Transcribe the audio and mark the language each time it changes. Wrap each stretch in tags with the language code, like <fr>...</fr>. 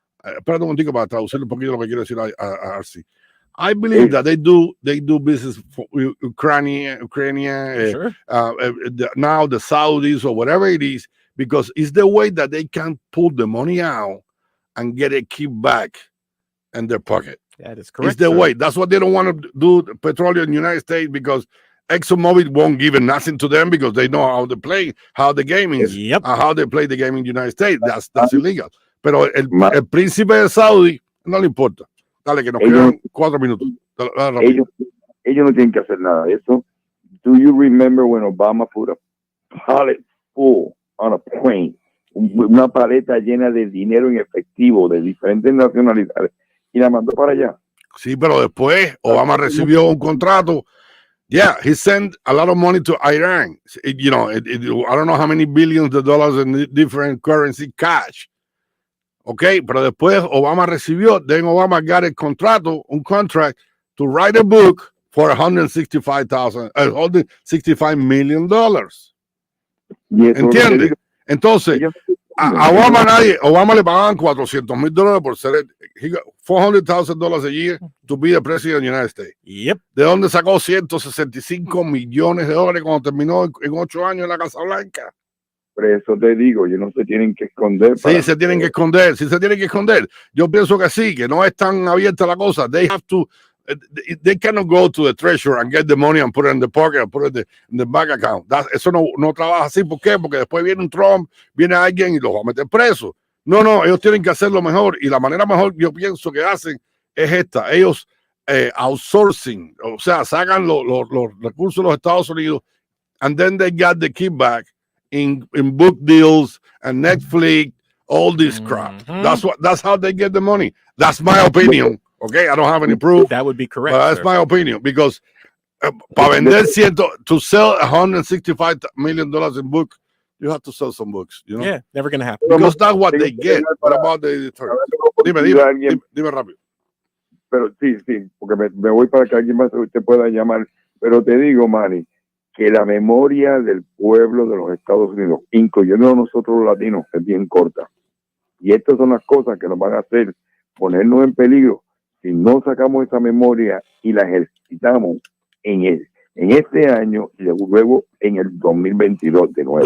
<es>Espérate un momentico para traducir un poquito lo que quiero decir a Arcy.</es> <en>I believe that they do business for Ukraine, sure. Now the Saudis or whatever it is, because it's the way that they can pull the money out and get it keep back in their pocket. That is correct. It's the way. That's what they don't want to do, petroleum in the United States, because ExxonMobil won't give nothing to them because they know how they play, how the game is, and how they play the game in the United States. That's illegal.</en> <es>Pero el príncipe de Saudi no le importa. Dale, que nos quedan 4 minutos. Ellos no tienen que hacer nada de eso.</es> <en>Do you remember when Obama put a pallet full on a plane?</en> <es>Una paleta llena de dinero en efectivo de diferentes nacionalidades y la mandó para allá. Sí, pero después Obama recibió un contrato.</es> <en>Yeah, he sent a lot of money to Iran. I don't know how many billions of dollars in different currency cash. Ok,</en> <es>pero después Obama recibió,</es> <en>then Obama got a contrato, un contract to write a book for $165 million.</en> <es>¿Entiendes? Entonces, a Obama le pagaban $400,000 por ser,</es> <en>$400,000 a year to be the president of the United States. Yep.</en> <es>¿De dónde sacó 165 millones de dólares cuando terminó en 8 años en la Casa Blanca? Por eso te digo, ellos no se tienen que esconder. Sí, se tienen que esconder. Sí, se tienen que esconder. Yo pienso que sí, que no es tan abierta la cosa.</es> <en>They cannot go to the treasurer and get the money and put it in the pocket and put it in the bank account.</en> <es>Eso no trabaja así. ¿Por qué? Porque después viene un Trump, viene alguien y los va a meter preso. No, ellos tienen que hacerlo mejor. Y la manera mejor yo pienso que hacen es esta. Ellos</es> <en>outsourcing,</en> <es>o sea, sacan los recursos de los Estados Unidos</es> <en>and then they got the kickback in book deals and Netflix, all this crap. That's how they get the money. That's my opinion. Okay, I don't have any proof. That would be correct. But that's my opinion because</en> <es>para vender</es> <en>to sell $165 million in book, you have to sell some books. You know? Yeah, never going to happen. Because that's what they get. What about the editor?</en> <es>Dime rápido. Pero sí, porque me voy para que alguien más te pueda llamar. Pero te digo, Manny, que la memoria del pueblo de los Estados Unidos, incluyendo a nosotros los latinos, es bien corta. Y estas son las cosas que nos van a hacer ponernos en peligro si no sacamos esa memoria y la ejercitamos en este año y luego en el 2022 de nuevo.</es>